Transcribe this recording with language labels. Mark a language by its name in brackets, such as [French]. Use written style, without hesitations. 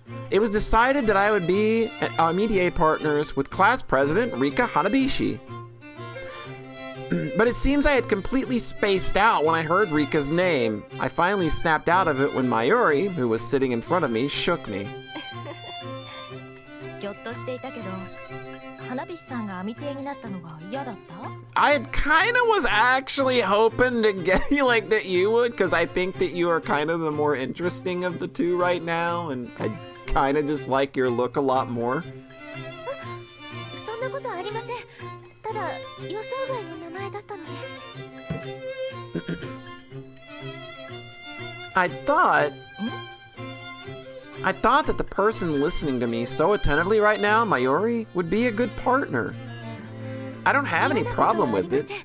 [English] It was decided that I would be amitié partners with class president Rika Hanabishi. But it seems I had completely spaced out when I heard Rika's name. I finally snapped out of it when Mayuri, who was sitting in front of me, shook me. [Japanese] ぎょっとしていたけど、花火さんがアミティエになったのが嫌だった？ [English] I kind of was actually hoping to get you like that you would, because I think that you are kind of the more interesting of the two right now, and I kind of just like your look a lot more. [Japanese] そんなことありません。ただ予想外の名前だったので。 [English] I thought that the person listening to me so attentively right now, Mayuri, would be a good partner. I don't have any problem with it.